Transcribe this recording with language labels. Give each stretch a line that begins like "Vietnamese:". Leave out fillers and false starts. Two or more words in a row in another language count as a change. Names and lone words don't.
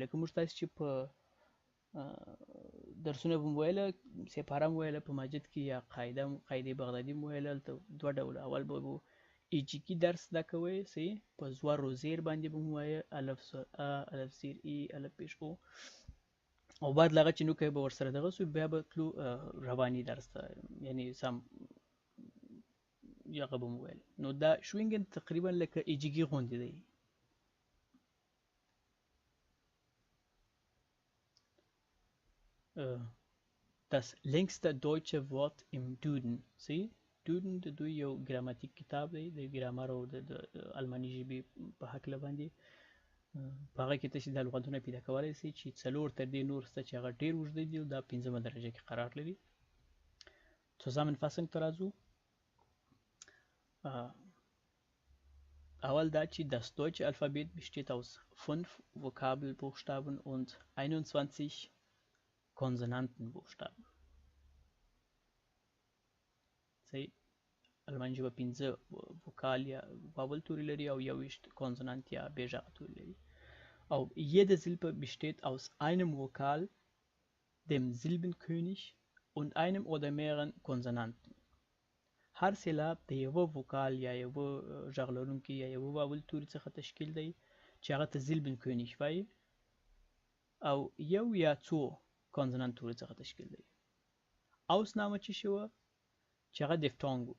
Pashto: لکه موږ تاسې چې په درسونه به مو ویله سپاره مو ویله په ماجد کې یا قاعدې بغدادي مو ویله هلته دوه ډوله اول به مو ایجیکي درس زده کوئ صحیح په زور و زیر باندې به مو وایه الف سر ا الف زیر ای الف پیش او او بعد له هغه چې نوکی به ورسره دغه سو بیا به تلو رواني درس ته یعنې سم هغه به مو ویل. نو دا شوینګن تقریبا لکه ایجیکي غوندې دی.
German: Das längste deutsche Wort im Duden
Pashto: صحیح دودن د دوی یو ګراماتیک کتاب دی د ګرامر او د الماني ژبې په هکله باندې په هغه کې تاسو د لغتونه پیدا کولای شئ چې څلور تر دې نور شته چې هغه ډېر اوږده دي او دا 5مه درجه کې قرار لري.
German: Zusammenfassung dazu. Awal dazu, das deutsche Alphabet besteht aus 5 Vokabelbuchstaben und 21 Konsonantenbuchstaben.
Pashto: صحیح المانجه به 15 وکال یا واول توري لري او 21 کونسونانت یا بیژغه توري لري.
German: Au jede Silbe besteht aus einem Vokal, dem Silbenkönig und einem oder mehreren Konsonanten.
Pashto: هر سیلاب د یو وکال یا یو ژغ لرونکي یا یو واول توري څخه تشکیل دی چې هغه ته Silbenkönig وایي او یو یا څو کونسونانت توري څخه تشکیل دی. Ausnahme چې شوه چې هغه دیفتانګ و.